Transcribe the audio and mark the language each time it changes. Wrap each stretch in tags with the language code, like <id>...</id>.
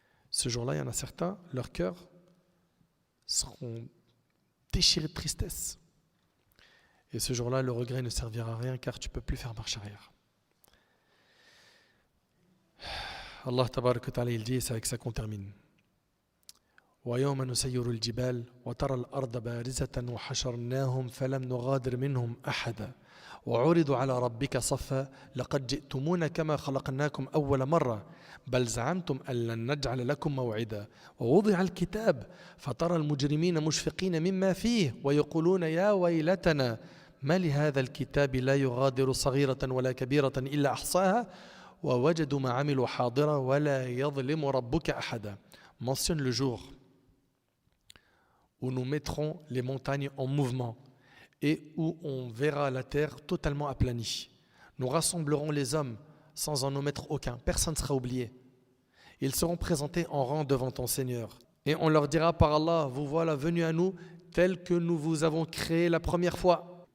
<fr>Ce jour-là, il y en a certains, leur cœur seront déchirés de tristesse. Et ce jour-là, le regret ne servira à rien car tu ne peux plus faire marche arrière. Allah tabarak wa ta'ala, il dit, et c'est avec ça qu'on termine.</fr> <ar>ويوم نسير الجبال وترى الأرض بارزة وحشرناهم فلم نغادر منهم أحدا وعرضوا على ربك صفا لقد جئتمونا كما خلقناكم أول مرة بل زعمتم أن لن نجعل لكم موعدا ووضع الكتاب فترى المجرمين مشفقين مما فيه ويقولون يا ويلتنا ما لهذا الكتاب لا يغادر صغيرة ولا كبيرة إلا أحصاها ووجدوا ما عملوا حاضرا ولا يظلم ربك أحدا.</ar> <fr>Mentionne le jour où nous mettrons les montagnes en mouvement et où on verra la terre totalement aplanie. Nous rassemblerons les hommes sans en omettre aucun. Personne ne sera oublié. Ils seront présentés en rang devant ton Seigneur. Et on leur dira par Allah, vous voilà venus à nous tels que nous vous avons créés la première fois.</fr>